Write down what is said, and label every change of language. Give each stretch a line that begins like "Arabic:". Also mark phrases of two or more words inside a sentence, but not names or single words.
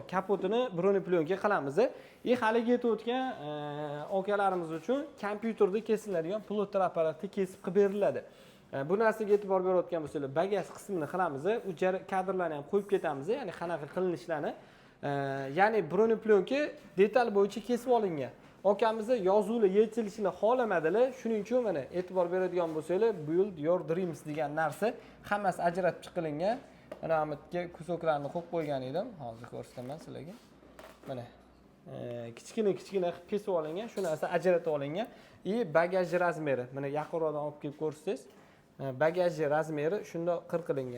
Uzbek: Kapotini Bruni plyonka qilamiz. Haliga aytayotgan okalarimiz uchun kompyuterda kesiladigan plotter apparatda kesib qilib beriladi. Bu narsaga e'tibor berayotgan bo'lsangiz, bagaj qismini qilamiz. U kadrlarni ham qo'yib ketamiz, ya'ni qanaqa qilinishlarni. Ya'ni Bruni plyonka detal bo'yicha kesib olingan. Okamiz yozuvlar yechilishini xohlamadilar. Shuning uchun mana e'tibor beradigan bo'lsangiz,
English: build your dreams
Uzbek: degan narsa hammasi ajratib chiqilgan. Mana bu yerga kusoklarni qo'yib qo'ygan edim. Hozir ko'rsataman sizlarga. Mana kichkina qilib kesib olingan, shu narsa ajratib olingan. Bagaj razmeri. Mana yaqinroqdan olib kelib ko'rsangiz, bagaj razmeri shunda qirqilingan.